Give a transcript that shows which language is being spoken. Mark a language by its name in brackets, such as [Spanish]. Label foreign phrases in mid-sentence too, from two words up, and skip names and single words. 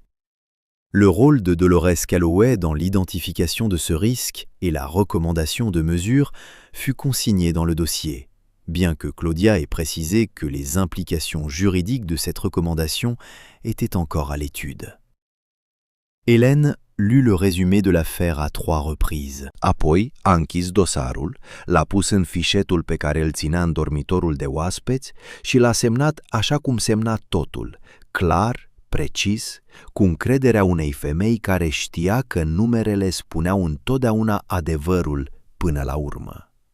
[French] Le rôle de Dolores Calloway dans l'identification de ce risque et la recommandation de mesures fut consigné dans le dossier, bien que Claudia ait précisé que les implications juridiques de cette recommandation étaient encore à l'étude. Hélène lut le résumé de l'affaire à 3 reprises. [Romanian] Apoi a închis dosarul, l-a pus în fișetul pe care îl ținea în dormitorul de oaspeți și l-a semnat așa cum semna totul, clar, precis, cu încrederea unei femei care știa că numerele spuneau întotdeauna adevărul până la urmă.